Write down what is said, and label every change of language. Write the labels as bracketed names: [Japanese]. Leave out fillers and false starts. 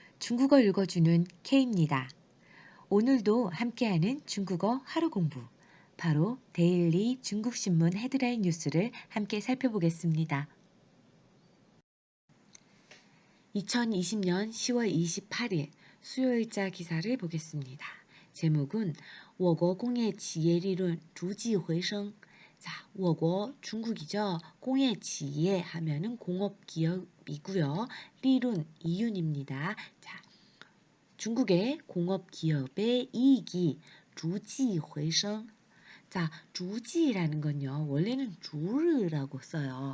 [Korean] 중국어 읽어주는 K입니다. 오늘도 함께하는 중국어 하루 공부. 바로 데일리 중국신문 헤드라인 뉴스를 함께 살펴보겠습니다. 2020년 10월 28일 수요일자 기사를 보겠습니다. [Chinese] 제목은 我国工业企业利润逐季回升. [Korean] 자, [Chinese] 我国 [Korean] 중국이죠. [Chinese] 工业企业 [Korean] 하면은 공업기업이고요. 리룬 이윤입니다. 자, 중국의 공업기업의 이익이 [Chinese] 逐季回升. [Korean] 자, 주지라는 건요. 원래는 주르라고 써요.